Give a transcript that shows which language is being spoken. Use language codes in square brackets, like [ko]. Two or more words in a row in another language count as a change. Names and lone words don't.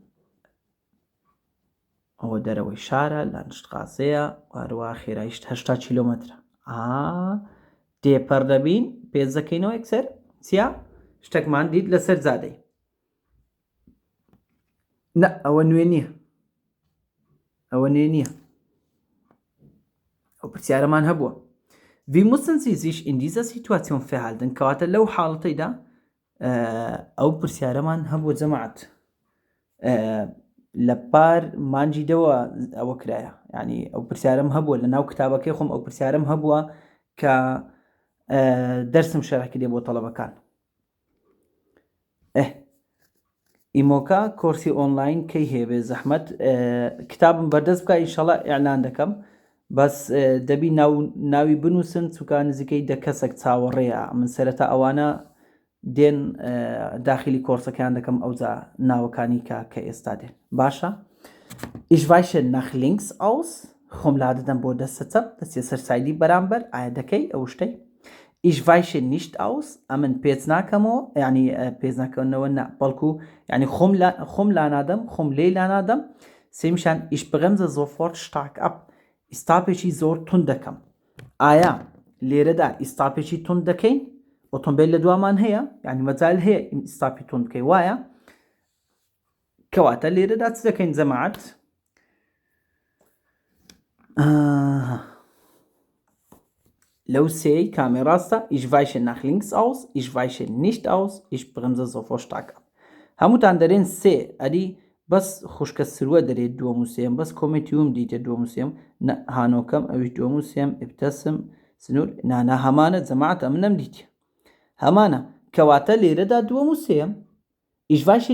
[ckb] ئەوە دەرەوەی شارە لانشت قاسەیە وارووا خێرایشت 80 کیلۆمەترە دێپەر دەبین پێچ دەکەینەوە یەکسەر چیا شتێکمان دیت لەسەر جادەی نە ئەوە نوێ نییە ئەوە نوێ نییە ئەو پرسیارەمان هەبووە [de] Wie müssen Sie sich in dieser Situation verhalten [ckb] کەواتە لەو حاڵەتەیدا ئەو پرسیارەمان هەبووە جەماعەت لە پار مانجی دەوە ئەوە کرایە ینی ئەو پرسیارم هەبووە لە ناو کتابەکەی خۆم ئەو پرسیارم هەبووە کە دەرسم شەرحکردێ بۆ تەڵەبەکان ئیمۆکا کۆرسی ئۆنلاین کەی هەیە زەحمەت کتابم بەردەست بکە ئینشەڵا ئیعلان دەکەم بەس دەبی ناوی بنووسن چووکە نزیکەی 10 کەسێک چاوەڕێیە من سەرەتا ئەوانە دێن داخلی کۆرسەکان دەکەم ئەوجا ناوەکانی کە ئێستا دێن باشە [de] Ich weiche nach links aus [ckb] خۆم لا دەدەم بۆ دەستە چەپ دەستێ سەرسایدی بەرامبەر ئایا دەکەی ئەو شتەی [de] Ich weiche nicht aus [ckb] ئەمن پێچ ناکەمەوە ینی پێچ ناکەونەوە بەڵکو ینی خۆم لا نادەم خۆم لێ لا نادەم سێمیشان [de] Ich bremse sofort stark ab [ckb] ئیستاپێکی زۆر تون دەکەم ئایا لێرەدا ئیستاپێکی تون دەکەین ئۆتۆمبیل لە دوامان هەیە ینی مەجال هەیە ئیستاپی تون بکەی وایە کەواتە لێرەدا چ دەکەین جەماعەت لەو سێی کامی ڕاستە [de] Ich weiche nach links aus Ich weiche nicht aus Ich bremse sofort stark ab [ckb] هەمووتان دەرێن سێ ئەدی بەس خوشکە سروە دەرێت دووەم و سێم بەس کۆمێتیوم دیتە دووەم و سێم هانۆکەم ئەویش دووەم و سێم ئبتەسم سنوور نانا هەمانە جەماعەت ئەم نەمدیتە هەمانە کەواتە لێرەدا دووەم و سێم ئیشڤایشی